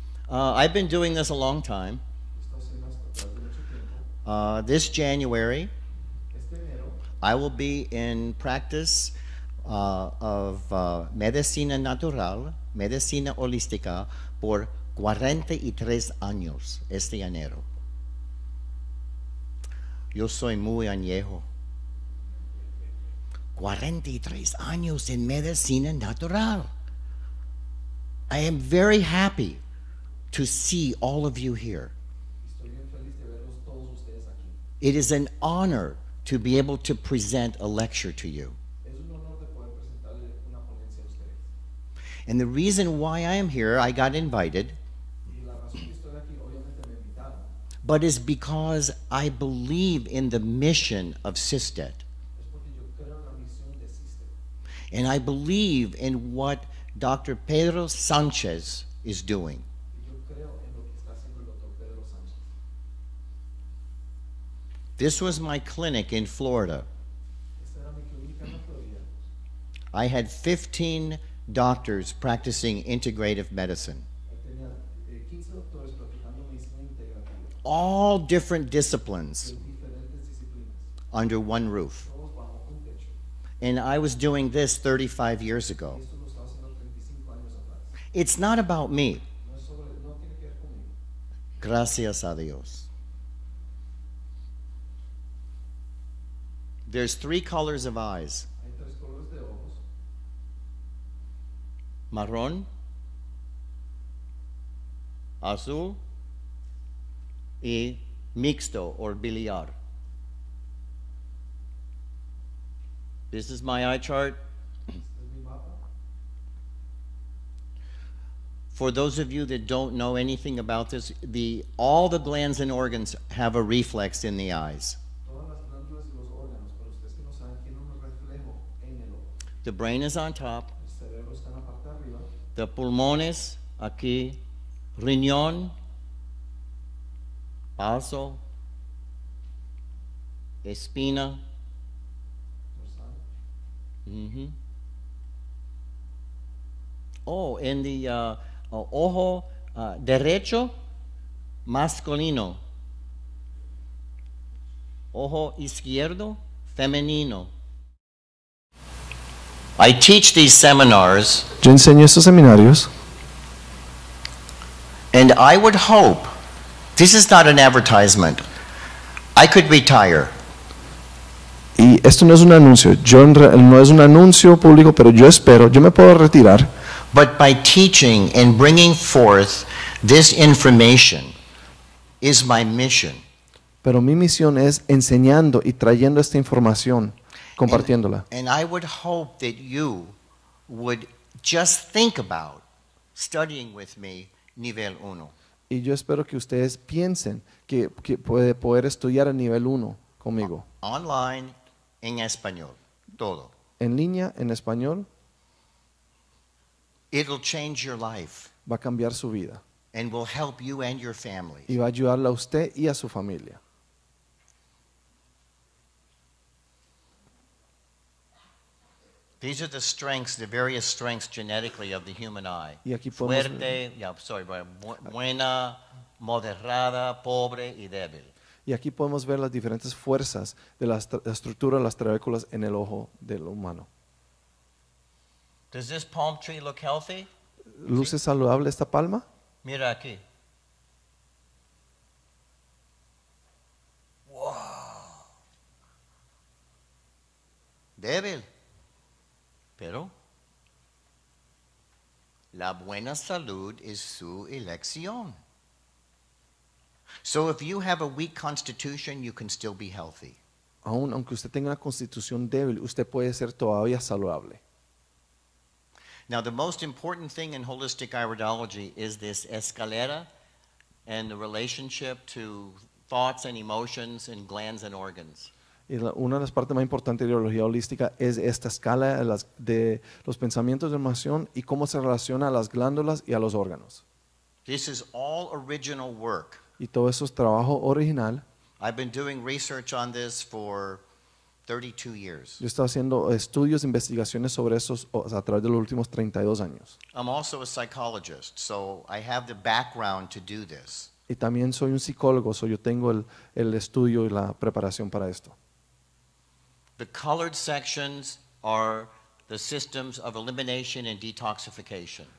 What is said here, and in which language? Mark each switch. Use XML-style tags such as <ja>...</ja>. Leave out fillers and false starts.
<en>I've been doing this a long time.</en> <es>Esto haciendo hasta través de mucho tiempo.</es> <en>This January,</en> <es>Este enero</es> <en>I will be in practice of</en> <es>medicina natural, medicina holística, por 43 años este enero. Yo soy muy añejo. 43 años en medicina natural.</es> <en>I am very happy to see all of you here.</en> <es>estoy bien feliz de verlos todos ustedes aquí.</es> <en>It is an honor to be able to present a lecture to you.</en> <es>Es un honor de poder presentarle una ponencia a ustedes.</es> <en>And the reason why I am here, I got invited,</en> <es>Y la razón que estoy aquí, obviamente me invitaron,</es> <en>but is because I believe in the mission of SIISDET.</en> <es>es porque yo creo en la misión de SIISDET.</es> <en>And I believe in what Dr. Pedro Sanchez is doing.</en> <es>Y yo creo en lo que está haciendo el Dr. Pedro Sánchez.</es> <en>This was my clinic in Florida.</en> <es>Esta era mi clínica en la Florida.</es> <en>I had 15 doctors practicing integrative medicine,</en> <es>Tenía 15 doctores practicando medicina integrativa,</es> <en>all different disciplines</en> <es>de diferentes disciplinas,</es> <en>under one roof.</en> <es>todos bajo un techo.</es> <en>And I was doing this 35 years</en> <es>Y</es> <en>ago.</en> <es>esto lo estaba haciendo 35 años atrás.</es> <en>It's not about me.</en> <es>No tiene que ver conmigo. Gracias a Dios.</es> <en>There's 3 colors of eyes:</en> <es>Hay 3 colores de ojos: marrón, azul, y mixto or biliar.</es> <en>This is my eye chart.</en> <es>Este es mi mapa.</es> <en>For those of you that don't know anything about this, all the glands and organs have a reflex in the eyes.</en> <es>Todas las glándulas y los órganos, pero ustedes que no saben, tienen un reflejo en el ojo.</es> <en>The brain is on top,</en> <es>El cerebro está en la parte de arriba, the pulmones aquí, riñón, vaso, espina. dorsal. Oh, en the ojo derecho, masculino. Ojo izquierdo, femenino.</es> <en>I teach these seminars,</en> <es>Yo enseño estos seminarios</es> <en>and I would hope, this is not an advertisement, I could retire.</en> <es>y esto no es un anuncio. No es un anuncio público, pero yo me puedo retirar.</es> <en>But by teaching and bringing forth this information is my mission.</en> <es>Pero mi misión es enseñando y trayendo esta información, compartiéndola.</es> <en>And I would hope that you would just think about studying with me nivel 1.</en> <es>Y yo espero que ustedes piensen que puede poder estudiar a nivel 1 conmigo. Online, en español, todo. En línea, en español,</es> <en>It'll change your life</en> <es>va a cambiar su vida.</es> <en>and will help you and your family.</en> <es>Y va a ayudarle a usted y a su familia.</es> <en>These are the strengths, the various strengths genetically of the human eye.</en> <es>Y aquí podemos Fuerte, buena, moderada, pobre y débil. Y aquí podemos ver las diferentes fuerzas de la estructura de las trabéculas en el ojo del humano.</es> <en>Does this palm tree look healthy?</en> <es>¿Luce saludable esta palma? Mira aquí. Wow. Débil. Pero la buena salud es su elección.</es> <en>So if you have a weak constitution, you can still be healthy.</en> <es>Aunque usted tenga una constitución débil, usted puede ser todavía saludable.</es> <en>Now, the most important thing in holistic iridology is this escalera and the relationship to thoughts and emotions and glands and organs.</en> <es>Y una de las partes más importantes de la ideología holística es esta escala de los pensamientos de emoción y cómo se relaciona a las glándulas y a los órganos.</es> <en>This is all original work.</en> <es>Y todo eso es trabajo original.</es> <en>I've been doing research on this for 32 years.</en> <es>Yo he estado haciendo estudios, investigaciones sobre eso a través de los últimos 32 años.</es> <en>I'm also a psychologist, so I have the background to do this.</en> <es>Y también soy un psicólogo, yo tengo el estudio y la preparación para esto.</es> <en>The colored sections are the systems of elimination and detoxification.</en>